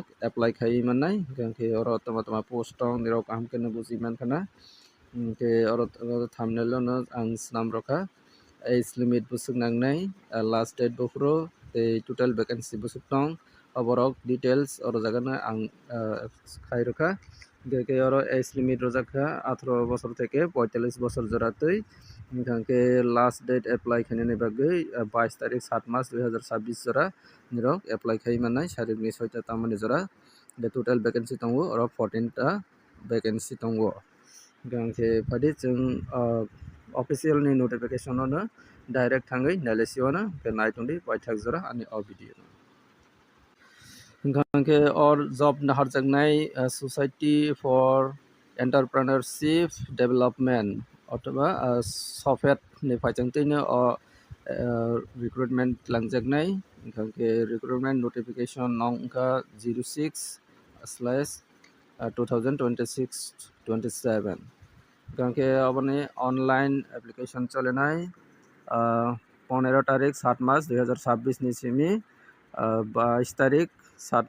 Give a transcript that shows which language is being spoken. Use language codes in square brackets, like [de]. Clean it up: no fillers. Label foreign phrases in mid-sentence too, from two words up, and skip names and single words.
[trp] apply khai manai gangke oro toma post tong nirok amke no buji mankana ke oro thumbnail no ang snam rokha [en] age limit [trp] busuk nangnai [en] last date [trp] bufro tei [en] total vacancy [trp] busuk tong oborok details oro jaga no ang khai rokha gangke oro [en] age limit [trp] rojakha 18 [bn] বছর থেকে 45 বছর [trp] jora tei gangke [en] last date [trp] apply khainani bagui 22 [bn] তারিখ 7 মাস [trp] 2026 jora nirok apply khai manai sharik ni 6 ta tamani jora the [en] total vacancy [trp] tongo oro 14 ta vacancy tongo gangke phadi chung official ni notification no direct thangai nailesio na ke naitongdi paithak jora ani o video gangke or job nahar jaknai [en] society for entrepreneurship development [trp] অথবা সফেট ni phaichang tei no recruitment langjaknai gangke [en] recruitment notification [trp] nongka 06/2026-27 gangke aboni [en] online application [trp] cholenai 15 [bn] তারিখ 7 মাস [trp] 2026 ni simi 22 তারিখ 7